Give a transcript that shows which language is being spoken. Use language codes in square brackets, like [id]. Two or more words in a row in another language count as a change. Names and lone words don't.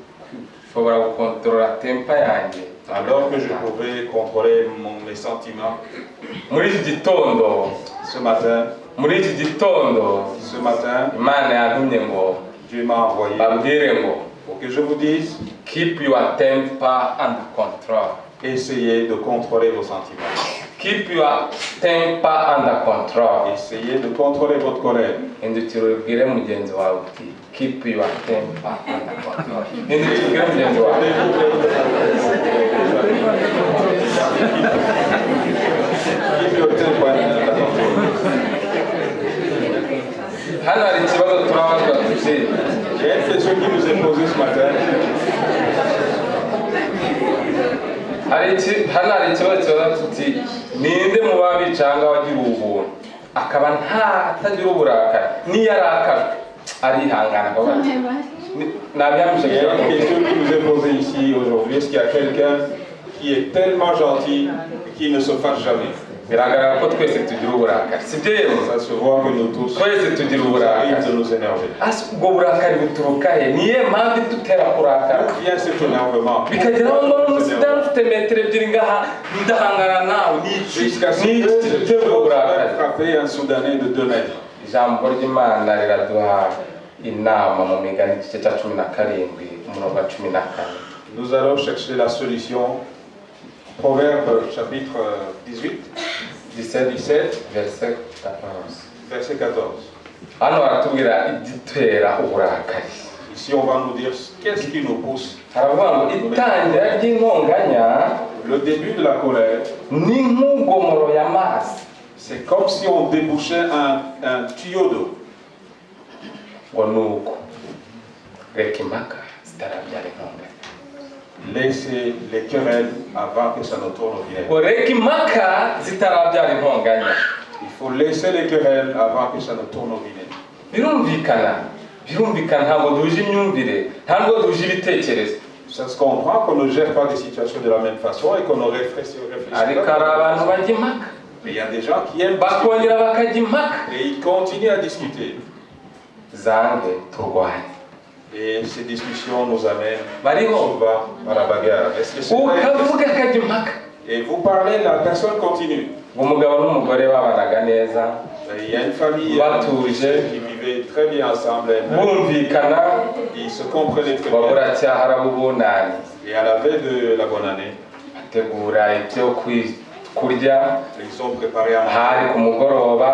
[fr] Alors que je pouvais contrôler mes sentiments. Ce matin, Dieu m'a envoyé pour que je vous dise, [en] keep your temper under control. [fr] Essayez de contrôler vos sentiments. [en] Keep your temper under control. [fr] Essayez de contrôler votre colère. [en] Keep your temper under control. Keep your temper under control. [fr] Il y a une question qui nous est posée ce matin. [rw] hari ikibazo kibaza tuti ninde mu babicanga wagira ubuntu akaba atagira uburakari niyo arakara arihangana akaba nabyamisha. [fr] Il y a une question qui nous est posée ici aujourd'hui. Est-ce qu'il y a quelqu'un qui est tellement gentil qui ne se fâche jamais? [rw] biragaragara ko twese tugira uburakari sibyo rero [fr] Ça se voit que nous tous [rw] twese tugira uburakari [fr] de nous énerver. [rw] ubwo burakari buturuka he niye mpamvu dutera kurakara [fr] vient cet énervement. Jusqu'à ce que je frapper un Soudanais de 2 mètres. [rw] Ijambo ry'Imana riraduha inama mu migani igice cya 17 umurongo wa 14. [fr] Nous allons chercher la solution. Proverbe chapitre 18, verset 14. Verset 14. [rw] Hano baratubwira igitera uburakari. [fr] Ici on va nous dire qu'est-ce qui nous pousse. [rw] Haravuga ngo itangira ry'intonganya, [fr] le début de la colère, [rw] ni nk'ugomoro y'amazi. [fr] C'est comme si on débouchait un tuyau d'eau. [rw] Ngo nuko reka impaka zitarabyara intonganya. [fr] Laissez les querelles avant que ça ne tourne au vinaigre. [rw] Ngo reka impaka zitarabyara intonganya. [fr] Il faut laisser les querelles avant que ça ne tourne au vinaigre. [rw] Birumvikana ntabwo duhuje imyumvire, ntabwo duhuje ibitekerezo. [fr] Ça se comprend qu'on ne gère pas des situations de la même façon et qu'on ne réfléchit [rw] ariko hari abantu bajya impaka. [fr] Mais il y a des gens qui aiment [rw] bakongera bakajya impaka. [fr] Et ils continuent à discuter. [rw] Zange turwanye. [fr] Et ces discussions nous amènent [rw] bariho [fr] souvent à la bagarre. Est-ce que c'est vrai? [rw] Ukavuga akajya impaka. [fr] Et vous parlez, la personne continue. [rw] Umugabo n'umugore babanaga neza. [fr] Il y a une famille qui vivait très bien ensemble. Ils se comprenaient très bien. Et à la veille de la bonne année, ils ont préparé à manger.